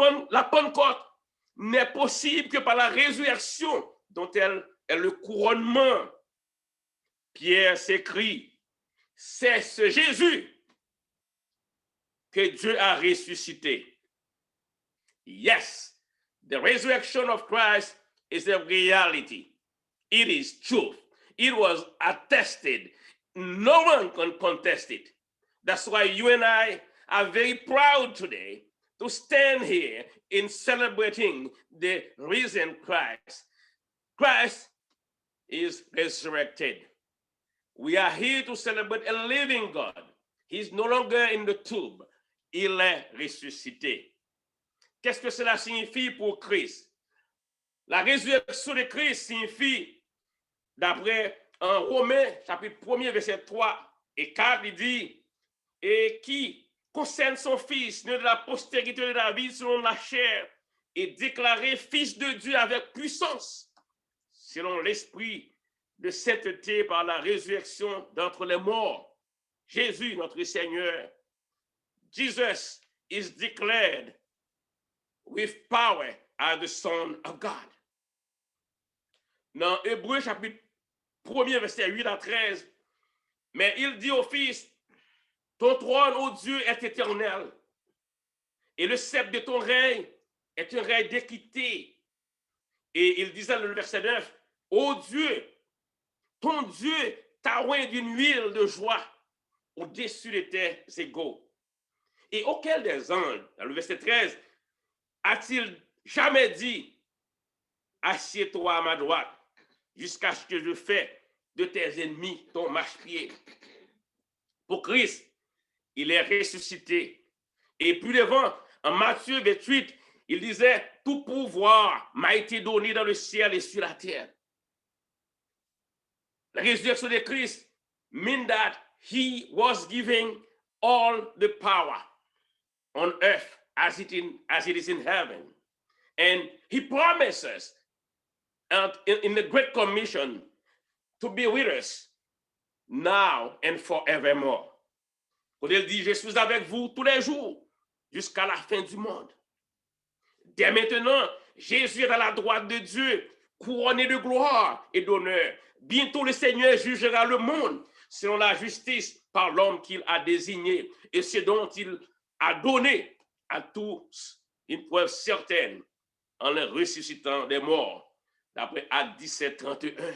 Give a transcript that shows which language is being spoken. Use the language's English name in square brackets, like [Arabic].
[French] La Pentecôte n'est possible que par la résurrection dont elle est le couronnement. Pierre s'écrie, c'est ce Jésus que Dieu a ressuscité. [English] Yes, the resurrection of Christ is a reality. It is truth. It was attested. No one can contest it. That's why you and I are very proud today to stand here in celebrating the risen Christ. Christ is resurrected. We are here to celebrate a living God. He's no longer in the tomb. [French] Il est ressuscité. Qu'est-ce que cela signifie pour Christ? La résurrection de Christ signifie, d'après en Romains, chapitre 1er, verset 3 et 4, il dit, et qui concerne son fils, né de la postérité de David selon la chair, est déclaré fils de Dieu avec puissance, selon l'esprit de sainteté par la résurrection d'entre les morts. Jésus, notre Seigneur, [English] Jesus is declared with power as the Son of God. [French] Dans Hébreux chapitre 1er, verset 8 à 13, mais il dit au Fils, ton trône, ô Dieu, est éternel, et le sceptre de ton règne est un règne d'équité. Et il disait dans le verset 9, ô Dieu, ton Dieu t'a oint d'une huile de joie au-dessus de tes égaux. Et auquel des anges, dans le verset 13, a-t-il jamais dit, assieds-toi à ma droite, jusqu'à ce que je fais de tes ennemis ton marchepied. Pour Christ, il est ressuscité. Et plus devant, en Matthieu 28, il disait, tout pouvoir m'a été donné dans le ciel et sur la terre. La résurrection de Christ [English] means that he was giving all the power on earth as it is in heaven. And he promises in the Great Commission to be with us now and forevermore. [French] Quand il dit, je suis avec vous tous les jours jusqu'à la fin du monde. Dès maintenant, Jésus est à la droite de Dieu, couronné de gloire et d'honneur. Bientôt, le Seigneur jugera le monde selon la justice par l'homme qu'il a désigné et ce dont il a donné à tous une preuve certaine en le ressuscitant des morts, d'après Actes 17, 31.